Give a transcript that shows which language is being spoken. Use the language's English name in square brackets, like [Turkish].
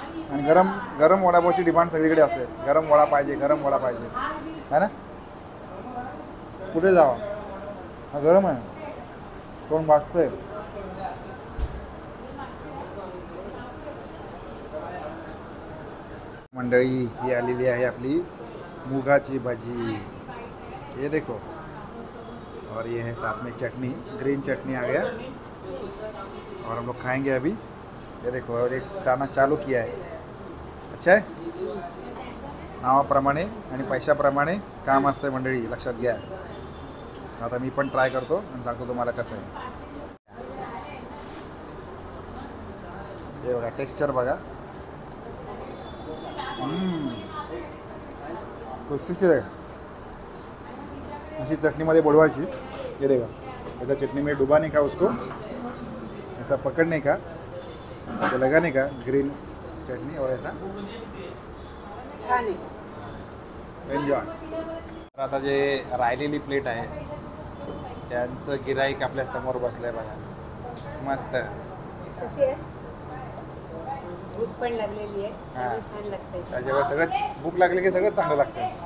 [Marathi] आणि गरम गरम वडापावची डिमांड सगळीकडे असते. गरम वडा पाहिजे, गरम वडा पाहिजे, है ना? कुठे जावा? हा गरम आहे, कोण भाजतंय. मंडळी ही आलेली आहे आपली मुगाची भाजी. [Hindi] ये देखो. और ये है साथ में चटनी, ग्रीन चटनी आ गया. और हम लोग खाएंगे अभी. ये देखो और एक खाना चालू किया है. [Marathi] अच्छा आहे. नावाप्रमाणे आणि पैशाप्रमाणे काम असतं मंडळी, लक्षात घ्या. आता मी पण ट्राय करतो आणि सांगतो तुम्हाला कसं आहे. हे बघा टेक्स्चर बघा. खुसखुशीत आहे. अशी चटणीमध्ये बुडवायची. हे देखा [Hindi] ऐसा चटनी में डुबा नहीं का उसको, ऐसा पकड़ने का, तो लगाने का ग्रीन चटनी और ऐसा [Marathi] खाणे. [English] Enjoy. [Marathi] आता जे राहिलेली प्लेट आहे त्यांचं गिराईक आपल्या समोर बसलंय बघा. मस्त. कशी आहे? भूक पण लागलेली आहे. हा. छान लागतंय. त्याच्यावर सगळं भूक लागली की सगळं चांगलं लागतं.